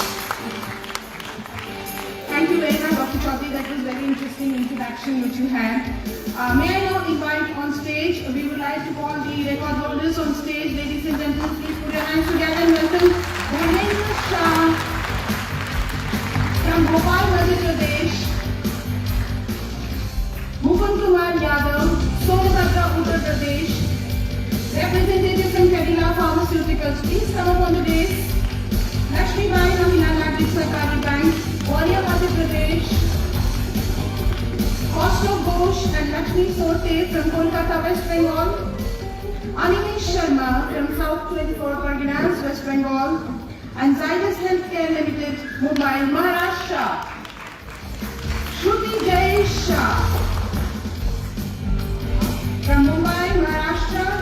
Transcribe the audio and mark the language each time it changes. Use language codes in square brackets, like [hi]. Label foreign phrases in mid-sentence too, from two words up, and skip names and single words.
[en] Thank you very much, Dr. Chaudhary. That was a very interesting introduction which you had. May I now invite on stage, we would like to call the record holders on stage. Ladies and gentlemen, please put your hands together and welcome Dharmendra Shah from Bhopal, Madhya Pradesh. Bhupan Kumar Yadav, Sonabhadra, Uttar Pradesh. Representatives from Cadila Pharmaceuticals, please come up on the dais. Lakshmi Bai, Mahila Nagrik Sarkari Bank, Warrior, Madhya Pradesh. Kaustubh Ghosh and Lakshmi Sote from Kolkata, West Bengal. Animesh Sharma from South 24 Parganas, West Bengal. And Zydus Healthcare Limited, Mumbai, Maharashtra. Shruti Jay Shah from Mumbai, Maharashtra.